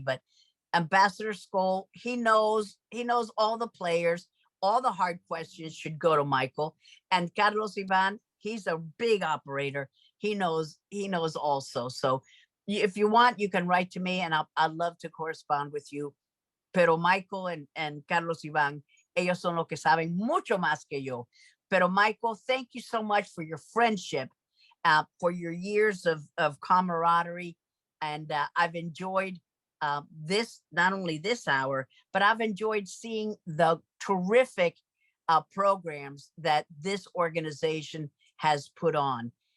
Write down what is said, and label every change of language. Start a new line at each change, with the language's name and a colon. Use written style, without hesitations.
English: But Ambassador Skol, he knows all the players, all the hard questions should go to Michael. And Carlos Ivan, he's a big operator. He knows also. So if you want, you can write to me and I'd love to correspond with you.
Spanish: Pero Michael and Carlos Ivan, ellos son los que saben mucho más que yo.
English: Pero Michael, thank you so much for your friendship, for your years of camaraderie. And I've enjoyed this, not only this hour, but I've enjoyed seeing the terrific programs that this organization has put on.